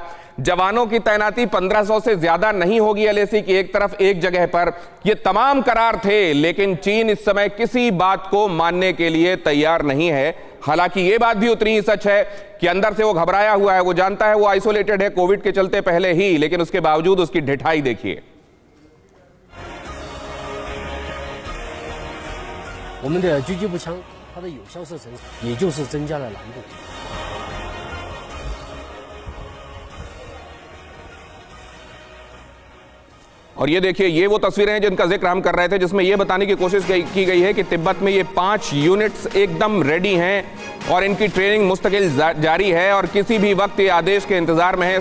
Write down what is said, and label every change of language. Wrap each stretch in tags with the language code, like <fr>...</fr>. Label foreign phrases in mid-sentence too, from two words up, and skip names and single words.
<hi>जवानों की तैनाती 1500 से ज्यादा नहीं होगी LAC की एक तरफ एक जगह पर। ये तमाम करार थे, लेकिन चीन इस समय किसी बात को मानने के लिए तैयार नहीं है। हालांकि ये बात भी उतनी ही सच है कि अंदर से वो घबराया हुआ है। वो जानता है वो आइसोलेटेड है कोविड के चलते पहले ही, लेकिन उसके बावजूद उसकी ढिठाई देखिए।</hi> <zh>我们的狙击步枪，它的有效射程也就是增加了难度。</zh> <hi>और ये देखिए, ये वो तस्वीरें हैं जिनका जिक्र हम कर रहे थे, जिसमें ये बताने की कोशिश की गई है कि तिब्बत में ये 5 यूनिट्स एकदम रेडी हैं और इनकी ट्रेनिंग मुस्तकिल जारी है और किसी भी वक्त ये आदेश के इंतजार में है।</hi>